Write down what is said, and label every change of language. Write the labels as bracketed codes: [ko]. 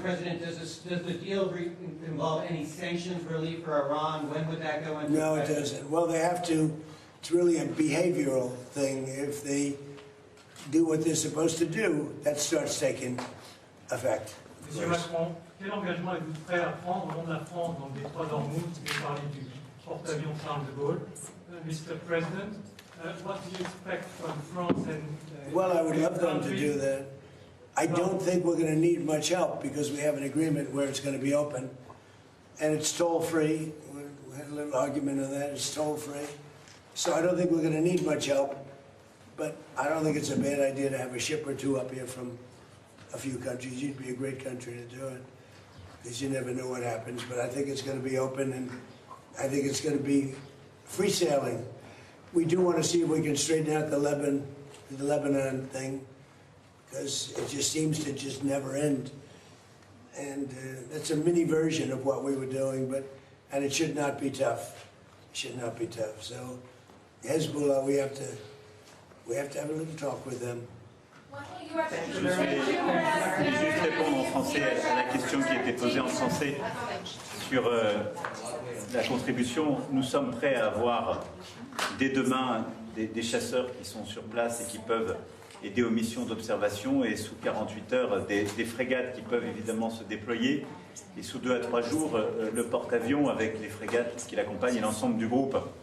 [en] President, does the deal involve any sanctions relief for Iran? When would that go into No, it effect? doesn't. Well, they have to. It's really a behavioral thing. If they do what they're supposed to do, that starts taking effect. [fr] Monsieur Macron, quel engagement êtes-vous prêt à prendre au nom de la France dans le détroit d'Ormuz? Vous avez parlé du porte-avions Charles de Gaulle. [en] Mr. President, what do you expect from France and... Well, I would love them to do that. I don't think we're going to need much help because we have an agreement where it's going to be open. And it's toll-free. We had a little argument on that. It's toll-free. So I don't think we're going to need much help. But I don't think it's a bad idea to have a ship or two up here from a few countries. You'd be a great country to do it. Because you never know what happens. But I think it's going to be open, and I think it's going to be free sailing. We do want to see if we can straighten out the Lebanon thing, because it just seems to just never end. And that's a mini version of what we were doing, and it should not be tough. It should not be tough. So Hezbollah, we have to have a little talk with them. [fr] Je vais juste répondre en français à la question qui a été posée en français sur la contribution. Nous sommes prêts à avoir dès demain des chasseurs qui sont sur place et qui peuvent aider aux missions d'observation, et sous 48 heures des frégates qui peuvent évidemment se déployer, et sous 2 à 3 jours le porte-avions avec les frégates qui l'accompagnent et l'ensemble du groupe.